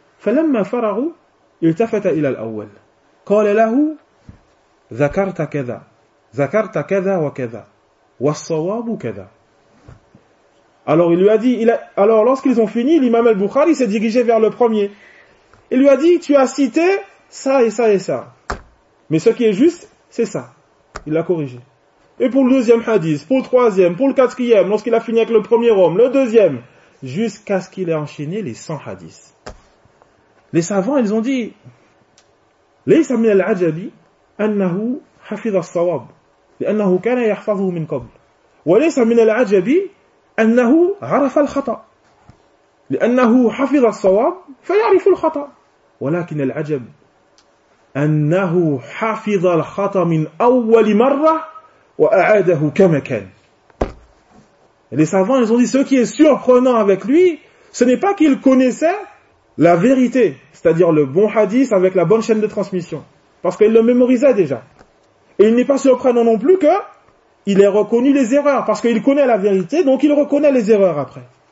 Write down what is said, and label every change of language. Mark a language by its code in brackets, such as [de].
[ar] فَلَمَّا فَرَغُوا إِلْتَفَتَ إِلَى الْأَوَّلِ قَالَ لَهُ ذَكَرْتَ كَذَا ذَكَرْتَ كَذَا وَكَذَا وَالصَّوَابُ كَذَا [fr] Alors il lui a dit, alors lorsqu'ils ont fini, l'imam al-Bukhari s'est dirigé vers le premier. Il lui a dit, tu as cité ça et ça et ça. Mais ce qui est juste, c'est ça. Il l'a corrigé. Et pour le deuxième hadith, pour le troisième, pour le quatrième, lorsqu'il a fini avec le premier homme, le deuxième, jusqu'à ce qu'il ait enchaîné les 100 hadiths. Les savants, ils ont dit, [ar] لَيْسَ مِنَ الْعَجَبِ أَنَّهُ حَفِظَ الصَّوَابُ لِأَنَّهُ كَانَ يَحْفَظُهُ مِنْ قَبْلُ وَلَيْسَ مِنَ الْعَجَبِ أَنَّهُ عَرَفَ الْخَطَأُ لأنه حفظ الصواب فيعرف الخطأ ولكن العجب أنه حفظ الخطأ من أول مرة وأعاده كما كان. [fr] Les savants, ils ont dit, ce qui est surprenant avec lui, ce n'est pas qu'il connaissait la vérité, c'est-à-dire le bon hadith avec la bonne chaîne de transmission, parce qu'il le mémorisait déjà. Et il n'est pas surprenant non plus qu'il ait reconnu les erreurs, parce qu'il connaît la vérité, donc il reconnaît les erreurs après.